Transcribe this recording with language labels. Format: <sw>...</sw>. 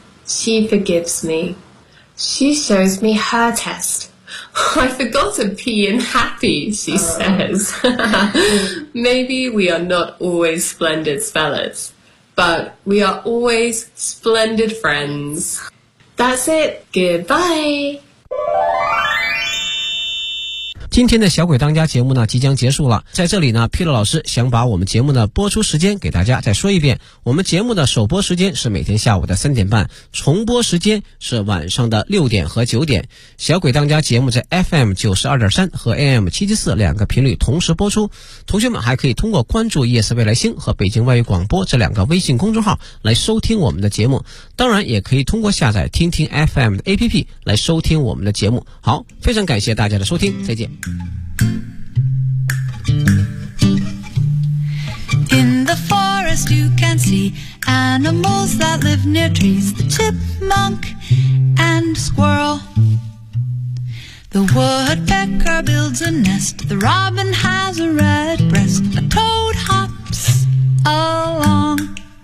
<en>She forgives me. She shows me her test. I forgot a P in happy, she says. Maybe we are not always splendid spellers, but we are always splendid friends. That's it. Goodbye.</en> <zh>今天的小鬼当家节目呢即将结束了，在这里呢 Peter 老师想把我们节目的播出时间给大家再说一遍，我们节目的首播时间是每天下午的3:30，重播时间是晚上的6:00和9:00。小鬼当家节目在 FM92.3 和 AM774 两个频率同时播出，同学们还可以通过关注夜色未来星和北京外语广播这两个微信公众号来收听我们的节目，当然也可以通过下载听听 FM 的 APP 来收听我们的节目。好，非常感谢大家的收听，再见。</zh> <en>In the forest you can see animals that live near trees, the chipmunk and squirrel. The woodpecker builds a nest, the robin has a red breast, a toad hops along.</en>